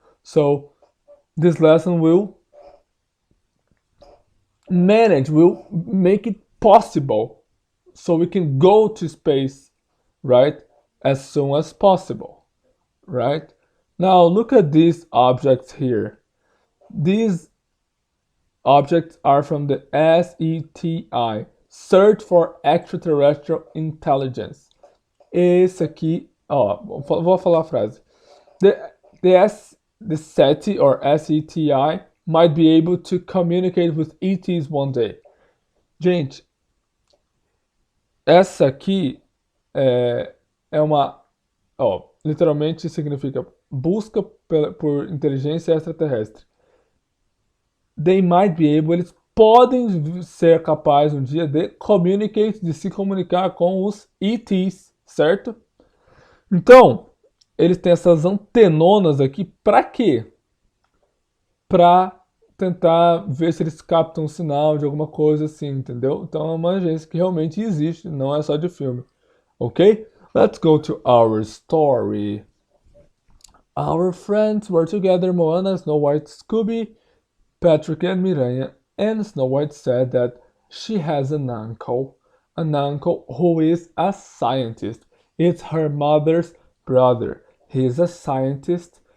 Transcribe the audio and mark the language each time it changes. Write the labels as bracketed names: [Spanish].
[English] So this lesson will make it possible so we can go to space, right, as soon as possible, right? Now look at these objects here. These objects are from the SETI, Search for Extraterrestrial Intelligence. [Portuguese] Esse aqui, ó, vou falar a frase. [English] The SETI or SETI might be able to communicate with ETs one day. [Portuguese] Gente, essa aqui é uma, ó, literalmente significa busca por inteligência extraterrestre. [English] They might be able, [Portuguese] eles podem ser capazes um dia de [English] communicate, [Portuguese] de se comunicar com os ETs, certo? Então, eles têm essas antenonas aqui para quê? Para tentar ver se eles captam um sinal de alguma coisa assim, entendeu? Então é uma agência que realmente existe, não é só de filme. [English] Ok? Let's go to our story. Our friends were together, Moana, Snow White, Scooby, Patrick and Miranha, and Snow White said that she has an uncle who is a scientist. It's her mother's brother. He's a scientist.